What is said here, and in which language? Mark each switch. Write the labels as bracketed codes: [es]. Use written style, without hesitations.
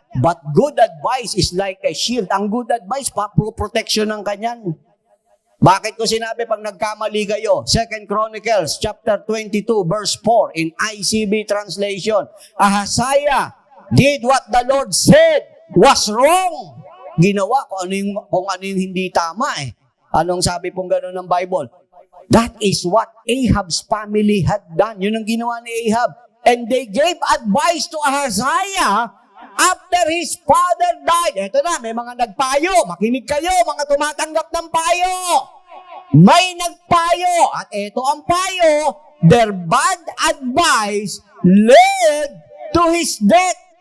[en] But good advice is like a shield. [tl] Ang good advice, protection ng kanyan. Bakit ko sinabi pag nagkamali kayo? [en] 2 Chronicles chapter 22 verse 4 in ICB translation. Ahaziah did what the Lord said was wrong. [tl] Ginawa kung ano yung hindi tama Anong sabi pong gano'n ng Bible? [en] That is what Ahab's family had done. [tl] Yun ang ginawa ni Ahab. [en] And they gave advice to Ahaziah after his father died. [tl] Ito na, may mga nagpayo. Makinig kayo, mga tumatanggap ng payo. May nagpayo. At ito ang payo, [en] their bad advice led to his death.